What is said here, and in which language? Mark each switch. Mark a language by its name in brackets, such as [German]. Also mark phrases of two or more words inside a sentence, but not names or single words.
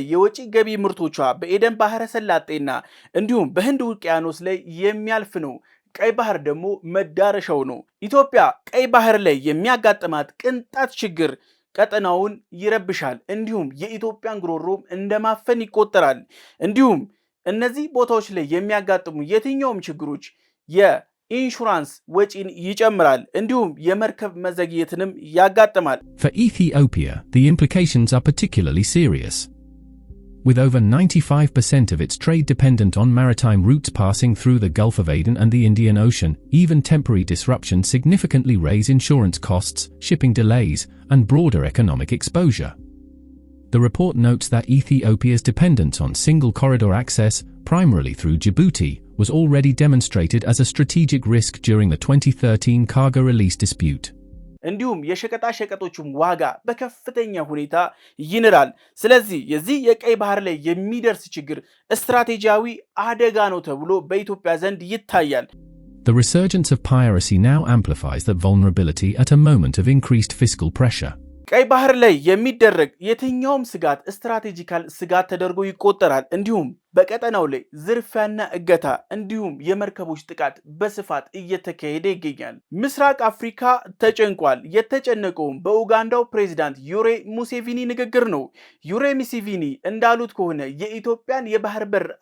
[Amharic] የወጪ ገቢ ምርቶቿ በኤደን ባህረ ሰላጤና እንዲሁም በህንድ ውቅያኖስ ላይ የሚያልፍ ነው። ቀይ ባህር ደግሞ መዳረሻው ነው። ኢትዮጵያ ቀይ ባህር ላይ የሚያጋጥማት ቅንጣት ችግር ቀጠናውን ይረብሻል። እንዲሁም የኢትዮጵያን ጉሮሮም እንደማፈን ይቆጠራል። እንዲሁም እነዚህ ቦታዎች ላይ የሚያጋጥሙ የትኛውም ችግሮች የኢንሹራንስ ወጪን ይጨምራል። እንዲሁም የመርከብ መዘግየትንም ያጋጥማል። [English] For Ethiopia, the implications are particularly serious. With over 95% of its trade dependent on maritime routes passing through the Gulf of Aden and the Indian Ocean, even temporary disruptions significantly raise insurance costs, shipping delays, and broader economic exposure. The report notes that Ethiopia's dependence on single corridor access, primarily through Djibouti, was already demonstrated as a strategic risk during the 2013 cargo release dispute. [Amharic] እንዲሁም የሸቀጣ ሸቀጦችም ዋጋ በከፍተኛ ሁኔታ ይንራል። ስለዚህ የዚህ የቀይ ባህር ላይ የሚደርስ ችግር ስትራቴጂያዊ አደጋ ነው ተብሎ በኢትዮጵያ ዘንድ ይታያል። [English] The resurgence of piracy now amplifies that vulnerability at a moment of increased fiscal pressure. [Amharic] ቀይ ባህር ላይ የሚደረግ የትኛውም ስጋት ስትራቴጂካል ስጋት ተደርጎ ይቆጠራል። እንዲሁም በቀጠናው ላይ ዝርፊያና እገታ እንዲሁም የመርከቦች ጥቃት በስፋት እየተካሄደ ይገኛል። ምስራቅ አፍሪካ ተጨንቋል። የተጨነቀውም በኡጋንዳው ፕሬዝዳንት ዩዌሪ ሙሴቪኒ ንግግር ነው። ዩዌሪ ሙሴቪኒ እንዳሉት ከሆነ የኢትዮጵያን የባህር በር